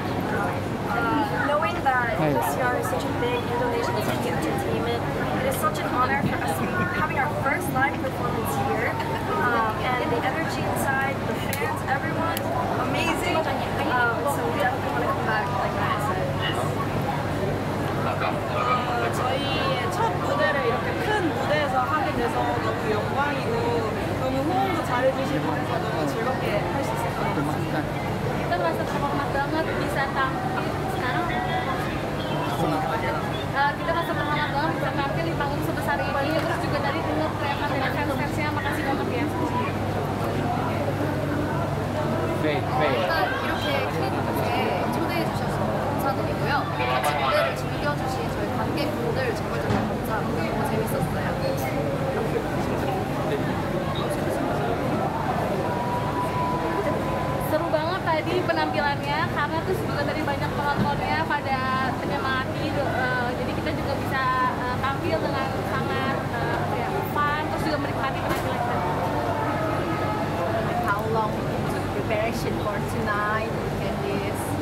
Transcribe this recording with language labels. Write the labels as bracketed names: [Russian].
[English] Knowing that Indosiar is such a big Indonesian TV entertainment, it is such an honor for us having our first live performance here. And the energy inside, the fans, everyone, amazing. So we definitely want to come back, like I said. [Korean] 저희의 첫 무대를 이렇게 큰 무대에서 하게 돼서 너무 영광이고 너무 호응도 잘해주실 것 같아서 너무 즐겁게 할 수 있을 것 같아요. [Indonesian] Kita merasa terhormat banget bisa tampil sekarang. Kita merasa terhormat banget bisa tampil di panggung sebesar ini, terus juga tadi dengar teriakan dari fans-fansnya, makasih banget ya. [Korean] 이렇게 큰 무대에 초대해 주셔서 감사드리고요. 같이 무대를 즐겨주신 저희 관객분들 정말 감사하고 너무 재밌었어요. [Indonesian] Seru banget tadi penampilannya, karena terus juga tadi banyak penontonnya pada menyemangati, jadi kita juga bisa tampil dengan sangat fun, terus juga menikmati penampilan kita. [English] How long took preparation for tonight and this?